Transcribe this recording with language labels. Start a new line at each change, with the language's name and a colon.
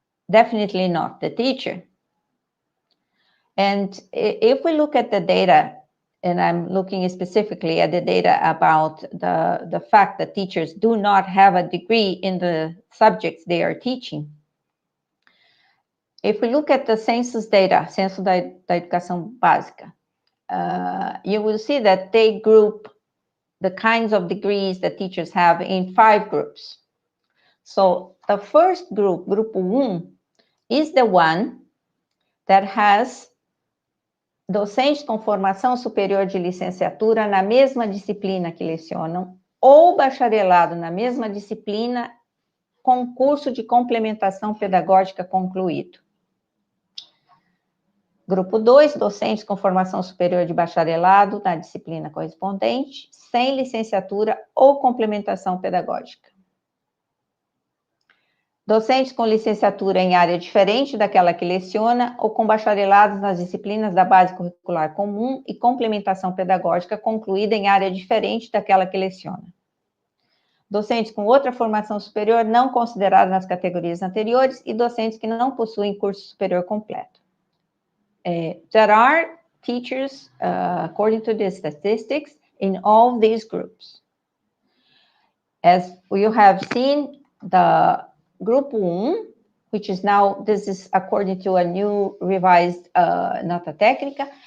English: Definitely not the teacher. And if we look at the data, and I'm looking specifically at the data about the fact that teachers do not have a degree in the subjects they are teaching. If we look at the census data, Censo da Educação Básica, you will see that they group the kinds of degrees that teachers have in 5 groups. So the first group, Grupo 1, is the one that has
Portuguese: docentes com formação superior de licenciatura na mesma disciplina que lecionam, ou bacharelado na mesma disciplina com curso de complementação pedagógica concluído. Grupo 2, docentes com formação superior de bacharelado na disciplina correspondente, sem licenciatura ou complementação pedagógica. Docentes com licenciatura em área diferente daquela que leciona ou com bacharelados nas disciplinas da base curricular comum e complementação pedagógica concluída em área diferente daquela que leciona. Docentes com outra formação superior não considerados nas categorias anteriores e docentes que não possuem curso superior completo.
English: There are teachers, according to the statistics, in all these groups. As you have seen, the Group 1, which is now, this is according to a new revised nota técnica.